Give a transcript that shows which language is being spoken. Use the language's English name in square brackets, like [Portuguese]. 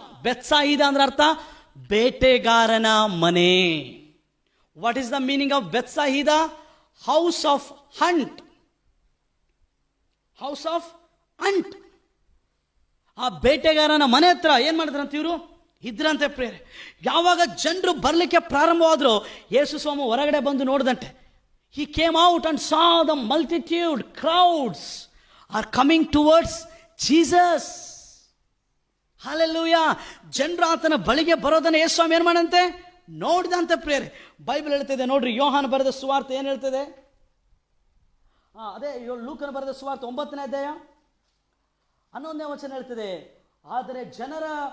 [Kannada] ಬೆತ್ಸಾಯಿದ ಅಂದ್ರೆ ಅರ್ಥ ಬೇಟೆಗಾರನ ಮನೆ. [English] What is the meaning of Bethsaida? House of hunt. House of hunt. [Kannada] ಆ ಬೇಟೆಗಾರನ ಮನೆ ಹತ್ರ ಏನ್ ಮಾಡಿದ್ರಂತ ಇವರು ಇದ್ರಂತೆ ಪ್ರೇರೆ. ಯಾವಾಗ ಜನರು ಬರಲಿಕ್ಕೆ ಪ್ರಾರಂಭವಾದ್ರು, ಯೇಸುಸ್ವಾಮಿ ಹೊರಗಡೆ ಬಂದು ನೋಡಿದಂತೆ, [English] he came out and saw the multitude, crowds are coming towards Jesus. Hallelujah. [Kannada] ಜನರು ಆತನ ಬಳಿಗೆ ಬರೋದನ್ನ ಯೇಸುಸ್ವಾಮಿ ಏನು ಮಾಡಂತೆ, ನೋಡಿದಂತೆ ಪ್ರೇರೆ. ಬೈಬಲ್ ಹೇಳ್ತಿದೆ ನೋಡ್ರಿ, ಯೋಹಾನ ಬರೆದ ಸುವಾರ್ತೆ ಏನು ಹೇಳ್ತದೆ, ಅದೇ ಲೂಕನ ಬರೆದ ಸುವಾರ್ತೆ 9ನೇ ಅಧ್ಯಾಯ 11ನೇ ವಚನ ಹೇಳ್ತದೆ, ಆದರೆ ಜನರ